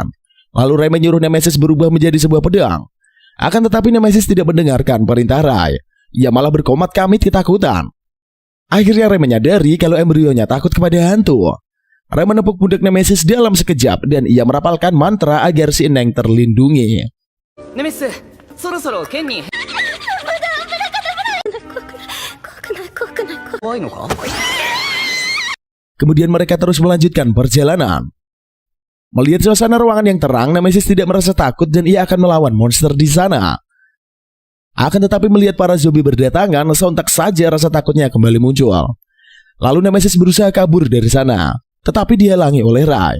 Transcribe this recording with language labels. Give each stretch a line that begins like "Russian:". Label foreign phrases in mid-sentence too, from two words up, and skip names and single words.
Indonesian: Lalu Ray menyuruh Nemesis berubah menjadi sebuah pedang. Akan tetapi Nemesis tidak mendengarkan perintah Ray. Ia malah berkomat kamit ketakutan. Akhirnya Ray menyadari kalau embrionya takut kepada hantu. Ray menepuk pundak Nemesis dalam sekejap dan ia merapalkan mantra agar si Neng terlindungi.
Japanese: ネメシス、そろそろ剣に怖いのか？
Indonesian: Kemudian mereka terus melanjutkan perjalanan. Melihat suasana ruangan yang terang, Nemesis tidak merasa takut dan ia akan melawan monster di sana. Akan tetapi melihat para zombie berdatangan, sontak saja rasa takutnya kembali muncul. Lalu Nemesis berusaha kabur dari sana, tetapi dihalangi oleh Ray.